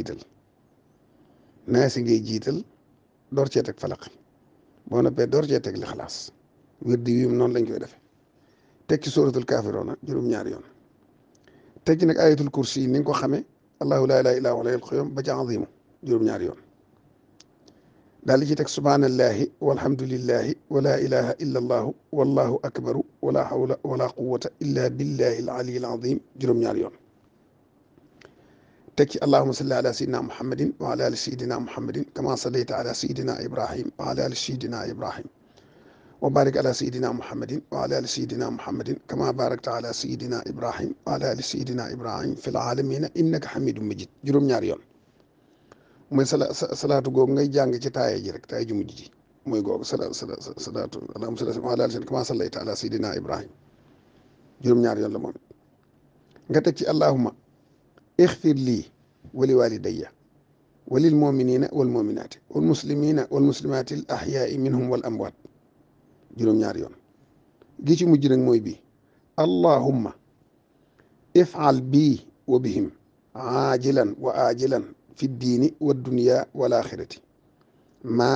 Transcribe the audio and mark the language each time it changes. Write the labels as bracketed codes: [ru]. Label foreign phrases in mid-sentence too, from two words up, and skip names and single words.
[wo] ngay jiital door cee teg falax boo noppee door cee teg lixlaas wërd wi noonu lañ koy defe teg ci suratul kaafiruuna juróom-ñaari yoon teg ci nag ayatul kursi yi ni nga ko xamee [ar] الله لا إله إلا هو الحي القيوم [wo] ba ci azimu juróom-ñaari yoon daal di ci teg [ar] سبحان الله والحمد لله ولا إله إلا الله والله أكبر ولا حول ولا قوة إلا بالله العلي العظيم [wo] juróom-ñaari yoon teg ci [ar] اللهم صل على سيدنا محمد وعلى آل سيدنا محمد كما صليت على سيدنا إبراهيم وعلى آل سيدنا إبراهيم وبارك على سيدنا محمد وعلى آل سيدنا محمد كما باركت على سيدنا إبراهيم وعلى آل سيدنا إبراهيم في العالمين إنك حميد مجيد [wo] juróom-ñaari yoon mooy salaatu googu ngay jàng ci taaya ji rek taaya ju mujj ji mooy googu salaatu [ar] اللهم صل على سيدنا كما صليت على سيدنا إبراهيم [wo] juróom-ñaari yoon la moom nga teg ci [ar] اللهم اغفر لي ولي لوالدي وللمؤمنين والمؤمنات والمسلمين والمسلمات الأحياء منهم والأموات [wo] juróom-ñaari yoon gi ci mujj nag mooy bii [ar] اللهم افعل بي وبهم عاجلا وآجلا في الدين والدنيا والآخرة ما